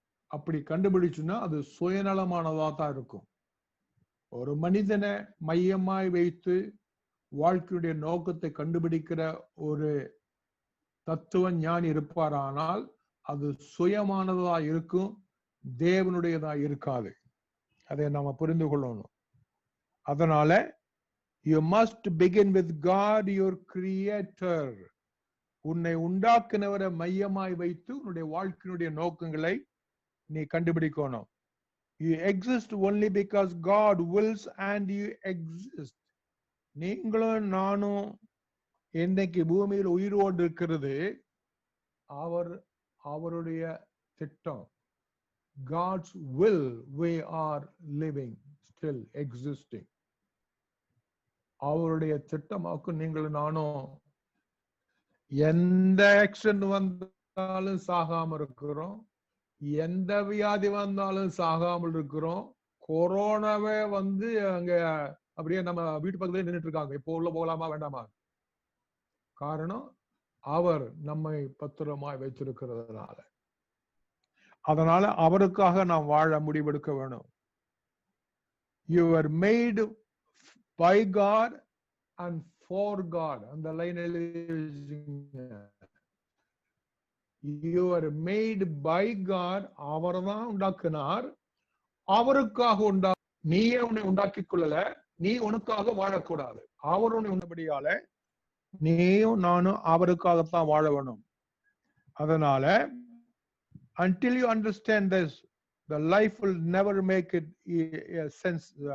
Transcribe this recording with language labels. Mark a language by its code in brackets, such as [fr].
[ta] அப்படி கண்டுபிடிச்சுன்னா அது சுயநலமானதா தான் இருக்கும். ஒரு மனிதனை மையமாய் வைத்து வாழ்க்கையுடைய நோக்கத்தை கண்டுபிடிக்கிற ஒரு தத்துவ ஞானி இருப்பாரானால் அது சுயமானதா இருக்கும், தேவனுடையதா இருக்காது. அதை நாம புரிந்து கொள்ளணும். அதனால [en] you must begin with God, your creator. [ta] உன்னை உண்டாக்குனவரை மையமாய் வைத்து உன்னுடைய வாழ்க்கையினுடைய நோக்கங்களை நீ கண்டுபிடிக்கணும். [en] You exist only because God wills and you exist. [ta] நீங்களும் நானும் இன்னைக்கு பூமியில் உயிரோடு இருக்கிறது அவருடைய திட்டம். [en] God's will, we are living, still existing. [ta] அவருடைய திட்டமாக்கு நீங்களும் நானும் எந்த ஆக்சிடென்ட் வந்தாலும் சாகாம இருக்கிறோம், எந்த வியாதி வந்தாலும் சாகாமல் இருக்கிறோம். கொரோனாவே வந்து அங்க அப்படியே நம்ம வீட்டு பக்கத்துல நின்றுட்டு இருக்காங்க. இப்போ உள்ள போகலாமா வேண்டாமா? காரணம் அவர் நம்மை பத்திரமாய் வைத்திருக்கிறதுனால. அதனால அவருக்காக நாம் வாழ முடிவெடுக்க வேணும். [en] You were made by God and for God. [ta] அந்த லைன் எழுதிங்க. [en] You are made by God. [ta] அவர்தான் உண்டாக்கினார், அவருக்காக நீயே உன்னை உண்டாக்கி கொள்ளல, நீ உனக்காக வாழக்கூடாது. அவர் உன்னை உண்டபடியால நீயும் நானும் அவருக்காகத்தான் வாழ வேணும். அதனால [en] until you understand this, the life will never make it a sense.